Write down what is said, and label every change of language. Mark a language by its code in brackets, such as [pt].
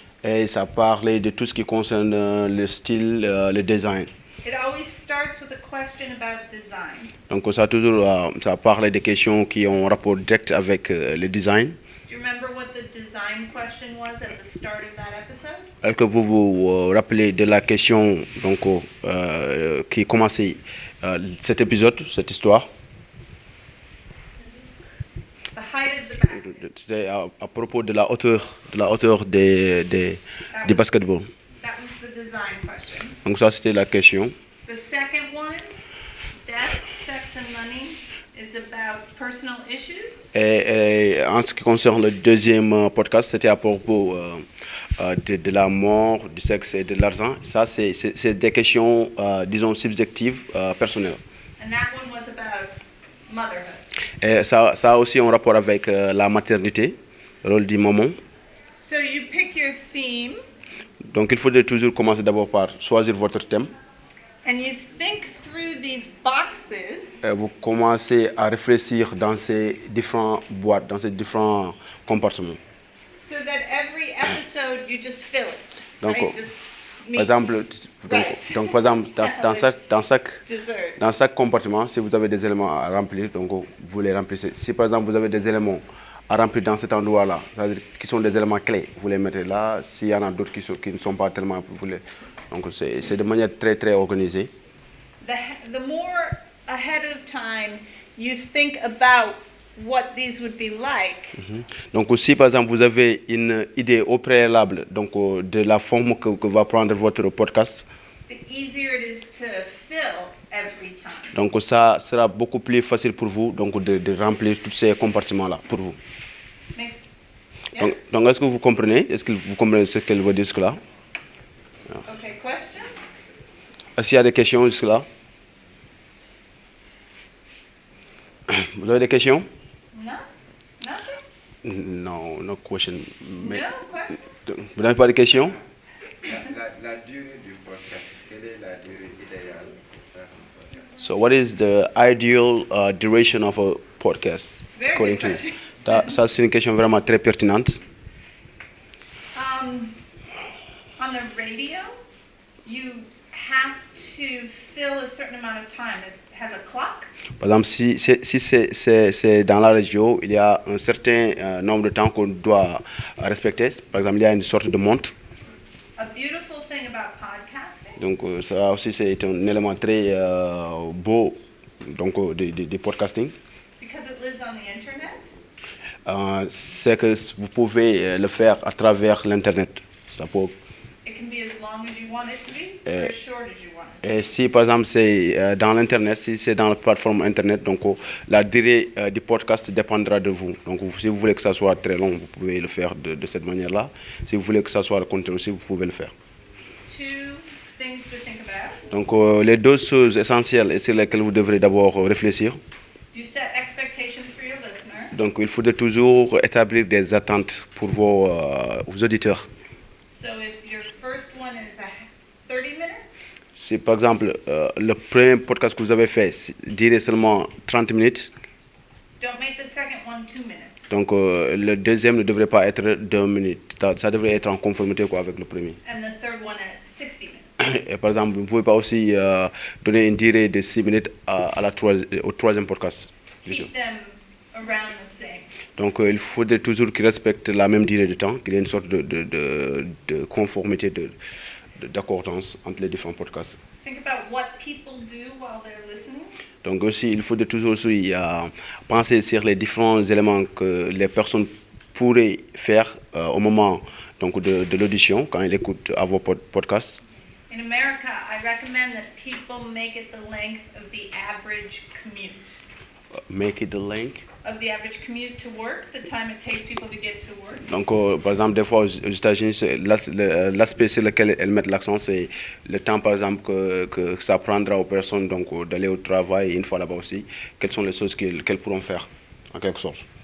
[fr] Et ça parlait de tout ce qui concerne le style, le design. [en] It always starts with a question about design. [fr] Donc ça parlait des questions qui ont rapport direct avec le design. [en] Do you remember what the design question was at the start of that episode? [fr] Est-ce que vous vous rappelez de la question donc, qui commençait cet épisode, cette histoire? [en] The height of the basket. [fr] C'était à propos de la hauteur du basketball. [en] That was the design question. [fr] Donc ça c'était la question. [en] The second one, death, sex and money, is about personal issues. [fr] Et en ce qui concerne le deuxième podcast, c'était à propos de la mort, du sexe et de l'argent. Ça c'est des questions, disons, subjectives, personnelles. [en] And that one was about motherhood. [fr] Et ça a aussi un rapport avec la maternité, le rôle du maman. [en] So you pick your theme [fr] Donc il faudrait toujours commencer d'abord par choisir votre thème. [en] and you think through these boxes [fr] Et vous commencez à réfléchir dans ces différentes boîtes, dans ces différents compartiments. [en] so that every episode you just fill it. [fr] Donc, [en] right? Just meat, [fr] par exemple, donc, par exemple [en] dessert. [fr] dans chaque compartiment, si vous avez des éléments à remplir, donc vous les remplissez. Si par exemple vous avez des éléments à remplir dans cet endroit-là, c'est-à-dire qui sont des éléments clés, vous les mettez là. S'il y en a d'autres qui ne sont pas tellement, donc c'est de manière très très organisée. [en] The more ahead of time you think about what these would be like, [fr] Donc si par exemple vous avez une idée au préalable donc, de la forme que va prendre votre podcast, [en] the easier it is to fill every time. [fr] donc ça sera beaucoup plus facile pour vous donc, de remplir tous ces compartiments-là pour vous. Donc est-ce que vous comprenez? Est-ce que vous comprenez ce qu'elle veut dire jusque-là? [en] Okay, questions? [fr] Est-ce qu'il y a des questions jusque-là? Vous avez des questions? [en] No? Nothing? [fr] Non, [en] no question. [fr] Mais, [en] No question? [fr] vous n'avez pas de questions? La durée du podcast, quelle est la durée idéale pour faire un podcast? [en] So what is the ideal duration of a podcast? Very according good to you? question. [fr] Ça, c'est une question vraiment très pertinente. [en] On the radio, you have to fill a certain amount of time. It has a clock. [fr] Par exemple, si c'est dans la radio, il y a un certain nombre de temps qu'on doit respecter. Par exemple, il y a une sorte de montre. [en] A beautiful thing about podcasting. [fr] Donc, ça aussi, c'est un élément très beau donc, de podcasting. [en] Because it lives on the internet. [fr] C'est que vous pouvez le faire à travers l'Internet. Ça peut... [en] It can be as long as you want it to be, or as short as you want it. [fr] Et si par exemple c'est dans l'Internet, si c'est dans la plateforme Internet, donc la durée du podcast dépendra de vous. Donc si vous voulez que ça soit très long, vous pouvez le faire de cette manière-là. Si vous voulez que ça soit contenu aussi, vous pouvez le faire. [en] Two things to think about. [fr] Donc les deux choses essentielles et sur lesquelles vous devrez d'abord réfléchir. [en] You set expectations for your listener. [fr] Donc il faudrait toujours établir des attentes pour vos auditeurs. [en] So if your first one is 30 minutes, [fr] Si par exemple le premier podcast que vous avez fait durait seulement 30 minutes, [en] don't make the second one 2 minutes. [fr] donc le deuxième ne devrait pas être 2 minutes. Ça devrait être en conformité avec le premier. [en] And the third one at 60 minutes. [fr] Et par exemple, vous ne pouvez pas aussi donner une durée de 6 minutes au troisième podcast. [en] Keep them around the same. [fr] Donc il faudrait toujours qu'ils respectent la même durée de temps, qu'il y ait une sorte de conformité, d'accordance entre les différents podcasts. [en] Think about what people do while they're listening. [fr] Donc aussi, il faudrait toujours aussi penser sur les différents éléments que les personnes pourraient faire au moment donc, de l'audition, quand ils écoutent à vos podcasts. [en] In America, I recommend that people make it the length of the average commute. Make it the length. Of the average commute to work, the time it takes people to get to work. [fr] Donc, par exemple, des fois aux États-Unis, l'aspect sur lequel elles mettent l'accent, c'est le temps, par exemple, que ça prendra aux personnes donc, d'aller au travail et une fois là-bas aussi, quelles sont les choses qu'elles pourront faire, en quelque sorte.